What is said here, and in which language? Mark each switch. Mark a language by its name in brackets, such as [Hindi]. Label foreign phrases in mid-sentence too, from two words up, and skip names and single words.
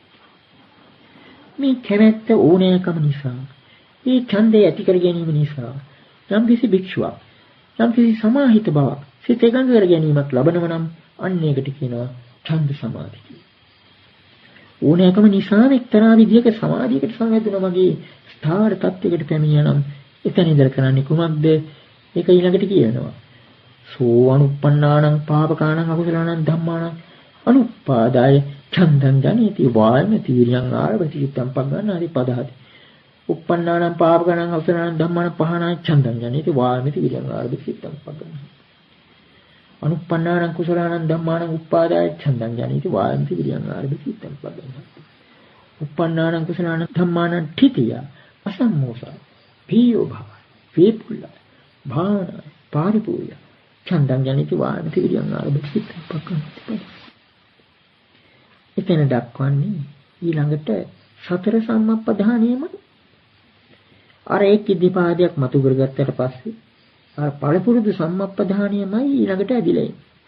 [Sinhala] මේ කැමැත්ත ඕනෑකම නිසා මේ ඡන්දය ඇති කර ගැනීම නිසා යම් කිසි භික්ෂුවක් යම් කිසි සමාහිත බවක් සිත එකඟ කර ගැනීමක් ලබනව නම් අන්න ඒකට කියනවා ඡන්ද සමාධි කියලා. ඕනෑකම නිසා එක්තරා විදියක සමාධියකට සංවැදුණා වගේ ස්ථාවර තත්යකට පැමිණියා නම් එතන ඉඳලා කරන්නේ කුමක්ද? ඒක ඊළඟට කියනවා. [Pali] සෝ අනුප්පන්නානං පාපකානං අකුසලානං ධම්මානං අනුපාදාය ඡන්දං ජනේති වායමති විරියං ආරභති චිත්තං පග්ගණ්ණාති පදහති. උප්පන්නානං පාපකානං අකුසලානං ධම්මානං පහනාය ඡන්දං ජනේති වායමති විරියං ආරභති චිත්තං පග්ගණ්ණාති. අනුප්පන්නානං කුසලානං ධම්මානං උපාදාය ඡන්දං ජනේති වායමති විරියං ආරභති චිත්තං පග්ගණ්ණාති. උප්පන්නානං කුසලානං ධම්මානං ඨිතිය අසම්මෝසය පියෝ භව වේපුල්ල භාවනා පාරිපූර්ය ඡන්දං ජනිත වායමති විරියං ආරභති චිත්තං පග්ගණ්ණාති. [Sinhala] එතන දක්වන්නේ ඊළඟට සතර සම්මප්පදානියම අර එක් ඉද්ධිපාදයක් මතු කරගත්තට පස්සේ අර පළපුරුදු සම්මප්පදානියමයි ඊළඟට ඇදිලා එන්නේ.